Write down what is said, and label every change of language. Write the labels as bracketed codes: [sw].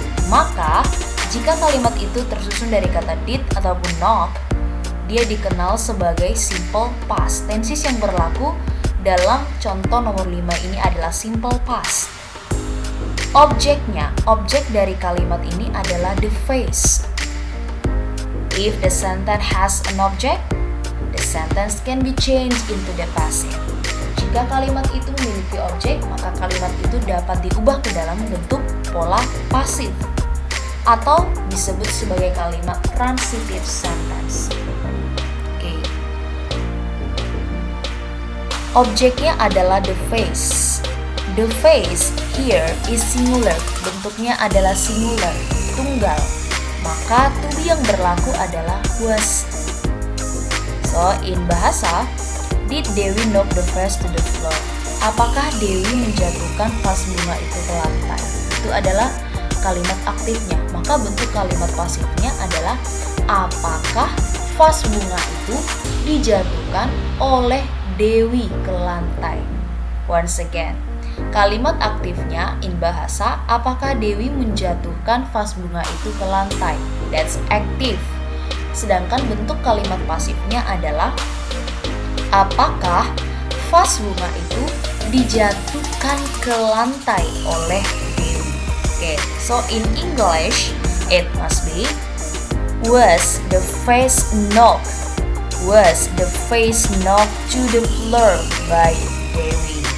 [id] Maka, jika kalimat itu tersusun dari kata did ataupun knock, dia dikenal sebagai simple past. Tenses yang berlaku dalam contoh nomor 5 ini adalah simple past. Objeknya, objek dari kalimat ini adalah the vase. [en] If the sentence has an object, the sentence can be changed into the passive. [id] Jika kalimat itu memiliki objek, maka kalimat itu dapat diubah ke dalam bentuk pola pasif atau disebut sebagai kalimat transitive sentence. Okay. Objeknya adalah the vase. [en] The vase here is singular. [id] Bentuknya adalah singular, tunggal. Maka to be yang berlaku adalah was. [en] So, in bahasa, did Dewi knock the vase to the floor? [id] Apakah Dewi menjatuhkan vas bunga itu ke lantai? Itu adalah kalimat aktifnya. Maka bentuk kalimat pasifnya adalah apakah vas bunga itu dijatuhkan oleh Dewi ke lantai? [en] Once again, [id] kalimat aktifnya [en] in bahasa, [id] apakah Dewi menjatuhkan vas bunga itu ke lantai? [en] That's active. [id] Sedangkan bentuk kalimat pasifnya adalah apakah vas bunga itu dijatuhkan ke lantai oleh Dewi? [en] Oke, so in English it must be was the face knocked to the floor by Dewi.